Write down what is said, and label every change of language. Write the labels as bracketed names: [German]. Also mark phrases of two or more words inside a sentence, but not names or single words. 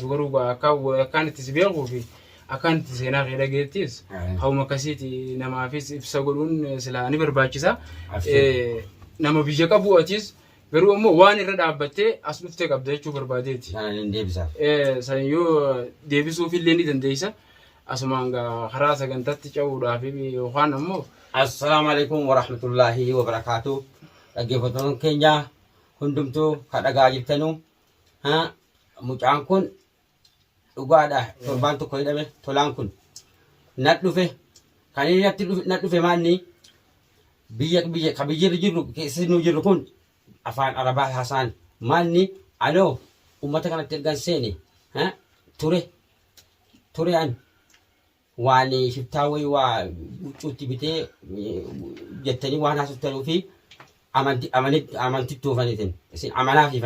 [Oromo] Garuu akkaan itti si beekuu fi akkaan itti seenaa kee dhageettis hawuma akkasiiti namaafis ibsa godhuun silaa ni barbaachisa. Nama biyya qabu atis garuu ammoo waan irra dhaabbattee as dhuftee qabda jechuu barbaadeeti. San yoo deebisuuf illee ni dandeessa. Asumaan karaa sagantaatti ce'uudhaaf yookaan ammoo. [Arabic] السلام عليكم ورحمة الله وبركاته. [Oromo] Dhaggeeffattoonni keenya hundumtuu kadhagaa jirtanu mucaan kun dhugaadha. Torbaan tokko hidhame tolaan kun nat dhufe kan inni nat dhufe maanni biyya jirru keessa nu jirru kun afaan Arabaa haasaan maanni anoo ummata kanatti ergan seene ture an waan shiftaawii waa cuutti bitee jettanii waan haasoftanuu fi amantitti oofaniitiin isin amanaaf ifan.